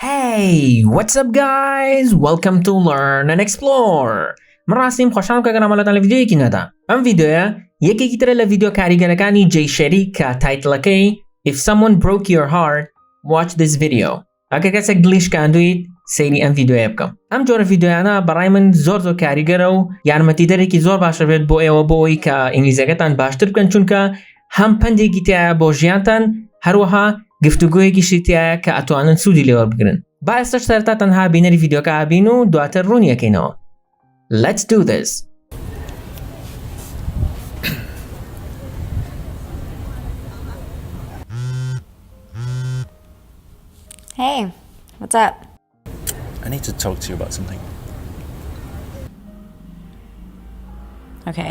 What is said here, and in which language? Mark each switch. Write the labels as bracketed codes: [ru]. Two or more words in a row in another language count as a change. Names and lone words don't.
[en] Hey, what's up guys? Welcome to Learn&Explore. [ckb] من ڕاستیم خۆشحاڵم کە گەڕامەڵەتان لە ڤیدیۆیەکی نەدا. ئەم ڤیدیۆیە یەکێکی ترە لە ڤیدیۆ کاریگەرەکانی جێی شەریک کە تایتڵەکەی [en] If someone broke your heart, watch this video. [ckb] ئەگەر کەسێک دڵی شکاندوویت سەیری ئەم ڤیدیۆیە بکەم. ئەم جۆرە ڤیدیۆیانە بەڕای من زۆر کاریگەرە و یارمەتیدەرێکی زۆر باشە بێت بۆ ئێوە بۆ ئەوەی کە ئینگلیزیەکەتان باشتر بکەن چونکە هەم پندێکی تایە بۆ ژیانتان هەروەها گفتوگۆیەکیشی تایە کە ئەتوانن سوودی لێوەربگرن. با ئێستش سەرەتا تەنها بینەری ڤیدیۆکە ئابین و دواتر ڕوونیەکەینەوە. [en] Let's do this. Hey, what's up? I need to talk to you about something. Okay.